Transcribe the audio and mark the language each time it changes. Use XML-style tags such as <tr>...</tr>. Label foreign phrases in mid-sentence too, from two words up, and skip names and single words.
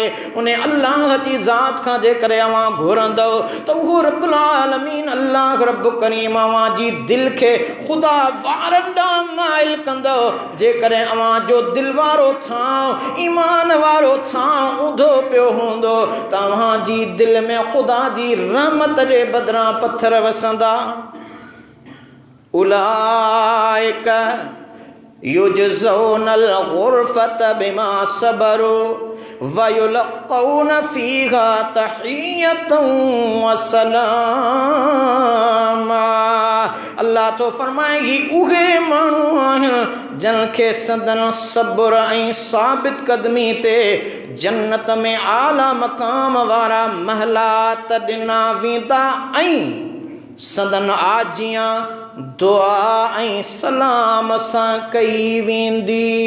<sd>उन अल्लाह जी ज़ात खां जेकॾहिं अवां घुरंदव त उहो</sd> <ar>رب العالمين</ar> <sd>अल्लाह रब करीम अवां जी दिलि खे ख़ुदा वारनि ॾांहुं माइल कंदव। जेकॾहिं अवां जो दिलि वारो थां ईमान वारो थां ऊंधो पियो हूंदो त अवां जी दिलि में ख़ुदा जी रहमत जे बदिरां पत्थर वसंदा।</sd> <ar>أولئك يجزون الغرفة بما صبروا ويلقون فيها تحية وسلاما.</ar> <sd>अल्लाह तो फरमाए ही उहे माण्हू आहिनि जिन खे संदन सब्र ऐं साबित कदमी ते जन्नत में आला मक़ाम वारा महलात ॾिना वेंदा ऐं संदन आजियां दुआ ऐं सलाम सां कई वेंदी।</sd>